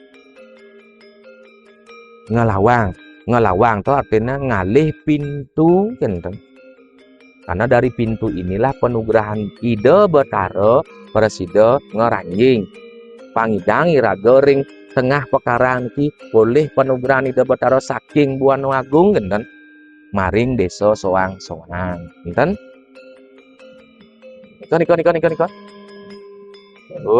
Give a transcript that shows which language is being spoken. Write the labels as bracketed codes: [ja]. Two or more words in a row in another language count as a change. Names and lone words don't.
[id] Ngelawang itu artinya ngalih pintu kan. Karena dari pintu inilah [ban] penugrahan ide betara presida ngeranjing pangidang iraga ring tengah pekarang ki boleh penugrahan ide betara saking Buana Agung kan maring desa soang-soang kan. Niko. Oh.